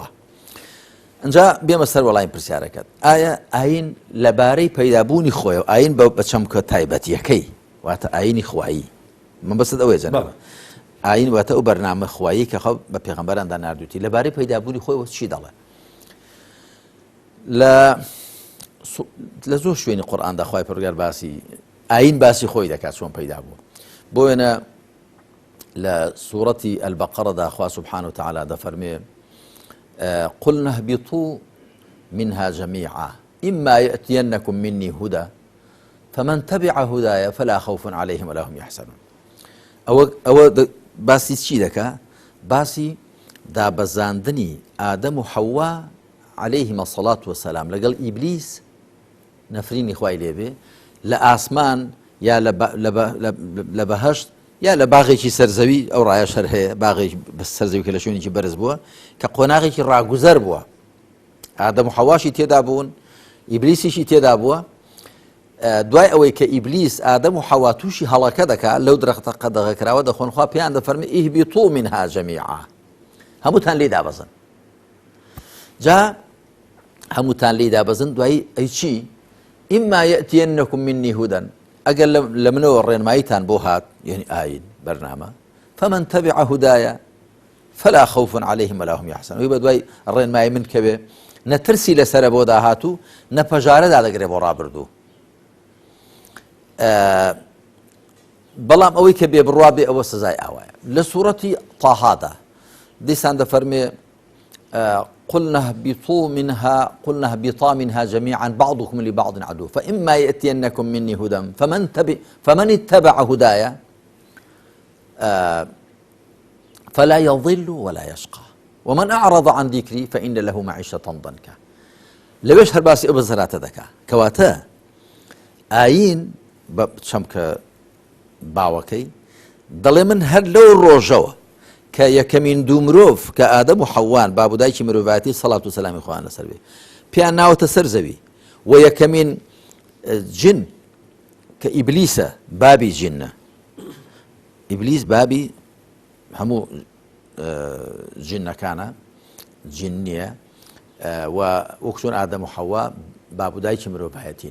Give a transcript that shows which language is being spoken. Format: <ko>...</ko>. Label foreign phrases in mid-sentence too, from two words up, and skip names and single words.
<ckb>ئەنجا بێمە سەر وەڵامی پرسیارەکەت، ئایا ئاین لەبارەی پەیدابوونی خۆی و ئاین بە چەمکە تایبەتیەکەی واتە ئاینی خوایی، من بەسەد ئەوەیە جەنابە، ئاین واتە ئەو بەرنامە خوایی کە خەڵک بە پێغەمبەراندا ناردووتی، لەبارەی پەیدابوونی خۆی چی دەڵێ؟ لە زۆر شوێنی قورئاندا خوای پەروەردگار باسی ئاین باسی خۆی دەکات چۆن پەیدا بوو. بۆ وێنە لە سوورەتی ئەلبەقەرەدا خوا</ckb> <ar>سوبحانه وتعالى</ar> <ckb>دەفەرمێ</ckb> <ar>قلنا اهبطوا منها جميعا إما يأتينكم مني هدى فمن تبع هدايا فلا خوف عليهم ولا هم يحزنون.</ar> <ckb>ئەوە باسی چی دەکا؟ باسی دابەزاندنی ئادەم و حەوا</ckb> <ar>عليهما الصلاة والسلام</ar> <ckb>لەگەڵ ئیبلیس نەفرینی خوای لێبێ لە ئاسمان یا لە بەهەشت یا لە باغێکی سەرزەوی، ئەو ڕایە شەر هەیە، باغێکی سەرزەوی کە لە شوێنێکی بەرز بووە کە قۆناغێکی ڕاگوزەر بووە، ئادەم و حەواشی تێدا بوون، ئیبلیسیشی تێدا بووە. دوای ئەوەی کە ئیبلیس ئادەم و حەوا تووشی هەڵەکە دەکات لەو درەختە قەدەغەکراوە دەخۆن، خوا پێیان دەفەرمێ</ckb> <ar>ئیهبیطوا منها جەمیعا،</ar> <ckb>هەمووتان لێ دابەزن. جا هەمووتان لێ دابەزن، دوایی ئەی چی؟</ckb> <ar>ئیما یەئتینەکم منی هودەن،</ar> <ckb>ئەگەر لە منەوە ڕێنماییتان بۆ هات، یعنی ئاین بەرنامە،</ckb> <ar>فمن تبع هدايا فلا خوف عليهم ولا هم يحزنون.</ar> <ckb>وی بە دوای ڕێنمایی من کەوێ نەترسی لەسرە بۆ داهاتوو، نەپەژارەدا دەگرێ بۆ ڕابردوو. بەڵام ئەوەی کە بێ بڕوا بێ ئەوە سزای ئاوایە. لە سوورەتی طاهادا دیسان دەفەرمێ</ckb> <ar>قلنا اهبطا منها جميعا بعضكم لبعض عدو فإما يأتينكم مني هدى فمن اتبع هدايا فلا يضل ولا يشقى ومن أعرض عن ذكري فإن له معيشة ضنكا.</ar> <ckb>لەوێش هەر باسی ئەو بەزەراتە دەکا کەواتە ئاین بە چەمکە باوەکەی دەڵێ من هەر لەو ڕۆژەوە کە یەکەمین دوو مرۆڤ کە ئادەم و حەوان بابودایکی مرۆڤایەتی سەڵات و سەلامی خوایان لەسەر بێ پێیان ناوەتە سەر زەوی، و یەکەمین جن کە ئیبلیسە بابی جنە، ئیبلیس بابی هەموو جنەکانە، جن نییە، و وەک چۆن ئادەم و حەوا بابودایکی مرۆڤایەتین.</ckb>